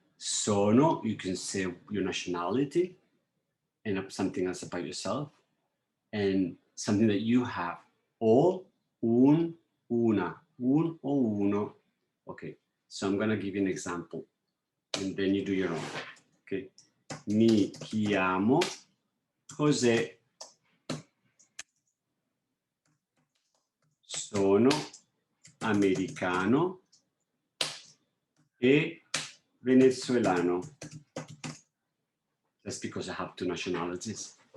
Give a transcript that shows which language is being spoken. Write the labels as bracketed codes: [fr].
[en] Sono, you can say your nationality and something else about yourself, and something that you have. [it] O, un, una, un o uno. [en] Okay, so I'm going to give you an example and then you do your own. [it] Okay, mi chiamo José, sono americano e venezuelano. [en] That's because I have two nationalities.